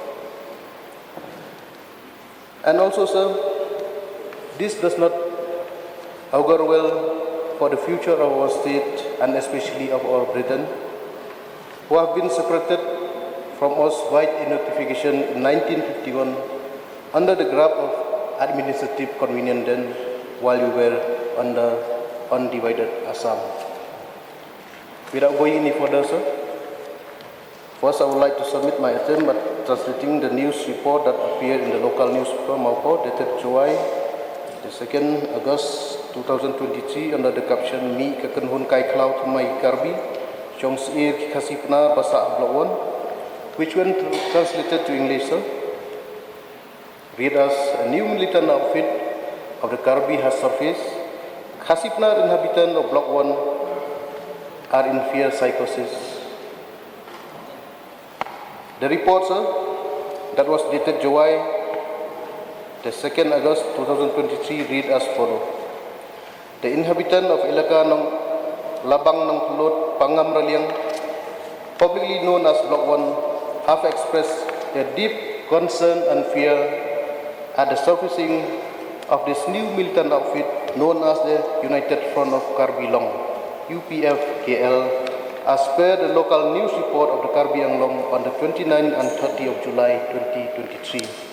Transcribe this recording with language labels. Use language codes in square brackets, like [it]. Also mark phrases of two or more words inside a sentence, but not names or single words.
[en] And also, sir, this does not augur well for the future of our state and especially of our brethren who have been separated from us by a notification in 1951 under the grab of administrative convenience then while we were under undivided Assam. Without going any further, sir, first I would like to submit my attempt at translating the news report that appeared in the local newspaper Mowkaiaw dated July the 2nd August 2023 under the caption Mi Kekunhun Kai Klau Tumai Karbi Chong Sir Khasi-Pnar Basa Block 1, which when translated to English, sir, read as a new militant outfit of the Karbi has surfaced. Khasi-Pnar inhabitants of Block 1 are in fear psychosis. The report, sir, that was dated July the 2nd August 2023 read as follows. The inhabitant of Ilaka ng Labang ng Tulot, Pangam Raliang, publicly known as Block 1, have expressed their deep concern and fear at the surfacing of this new militant outfit known as the United Front of Karbi Long, UPF-KL, as per the local news report of the Karbi Anglong on the 29th and 30th of July 2023.